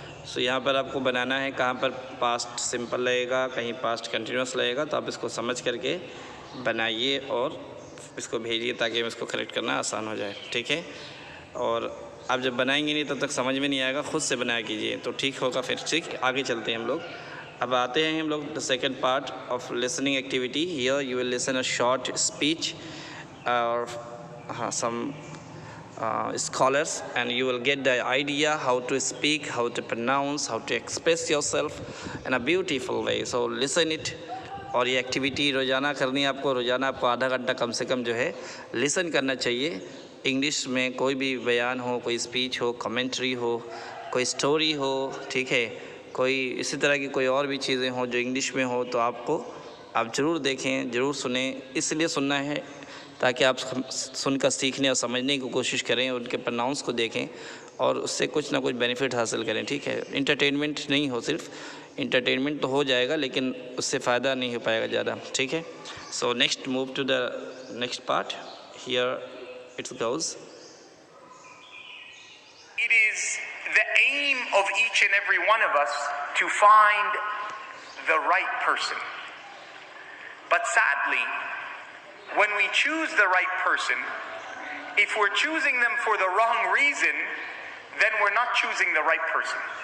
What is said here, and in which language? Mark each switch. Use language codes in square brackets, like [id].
[hi] सो यहाँ पर आपको बनाना है कहाँ पर पास्ट सिंपल लगेगा, कहीं पास्ट कंटिन्यूअस लगेगा, तो आप इसको समझ करके बनाइए और इसको भेजिए ताकि हम इसको करेक्ट करना आसान हो जाए। ठीक है, और आप जब बनाएंगे नहीं तब तक समझ में नहीं आएगा, खुद से बनाया कीजिए तो ठीक होगा। फिर ठीक आगे चलते हैं हम लोग। अब आते हैं हम लोग [en] The second part of listening activity. Here you will listen a short speech [hi] और [en] some scholars, and you will get the idea how to speak, how to pronounce, how to express yourself in a beautiful way. So listen it. [hi] और ये activity रोज़ाना करनी है आपको। रोज़ाना आपको आधा घंटा कम से कम जो है लिसन करना चाहिए। इंग्लिश में कोई भी बयान हो, कोई स्पीच हो, कमेंट्री हो, कोई स्टोरी हो, ठीक है, कोई इसी तरह की कोई और भी चीज़ें हो जो इंग्लिश में हो, तो आप ज़रूर देखें, ज़रूर सुने। इसलिए सुनना है ताकि आप सुनकर सीखने और समझने की कोशिश करें, उनके प्रोनाउंस को देखें और उससे कुछ ना कुछ बेनिफिट हासिल करें। ठीक है, इंटरटेनमेंट नहीं हो, सिर्फ इंटरटेनमेंट तो हो जाएगा लेकिन उससे फ़ायदा नहीं हो पाएगा ज़्यादा। ठीक है, [en] So next move to the next part. Here it goes. It is the aim of each and every one of us to find the right person. But sadly, when we choose the right person, if we're choosing them for the wrong reason, then we're not choosing the right person.